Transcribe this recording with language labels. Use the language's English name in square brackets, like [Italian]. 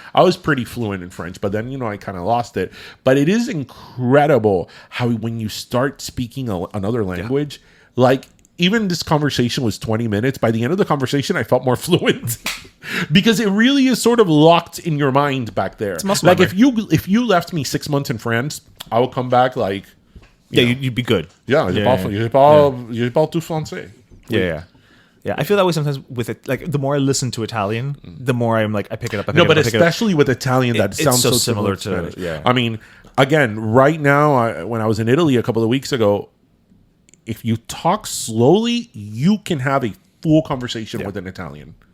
[English] I was pretty fluent in French, but then, I kind of lost it. But it is incredible how when you start speaking another language, like, even this conversation was 20 minutes. By the end of the conversation, I felt more fluent because it really is sort of locked in your mind back there. It's muscle like memory. if you left me 6 months in France, I would come back like, you'd be good. [French] Yeah, je parle tout français. [English] Yeah. I feel that way sometimes with it. Like the more I listen to Italian, the more I'm like I pick it up. But especially with Italian, that sounds so similar to Spanish. Yeah. I mean, again, right now, when I was in Italy a couple of weeks ago, if you talk slowly, you can have a full conversation with an Italian.